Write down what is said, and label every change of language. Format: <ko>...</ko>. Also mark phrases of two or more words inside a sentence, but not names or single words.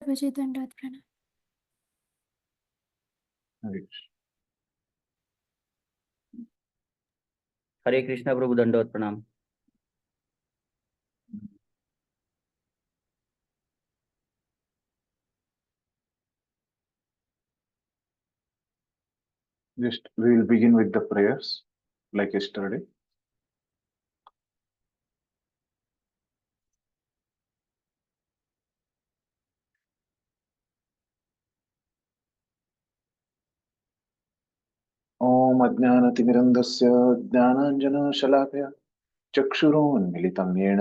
<hi>प्रभुजी दंडवत प्रणाम। हरे कृष्णा प्रभु दंडवत प्रणाम।</hi> <en>Just we will begin with the prayers like yesterday.</en> <sa>ओम् अज्ञानतिमिरान्धस्य ज्ञानाञ्जनशलाकया चक्षुरुन्मीलितं येन</sa>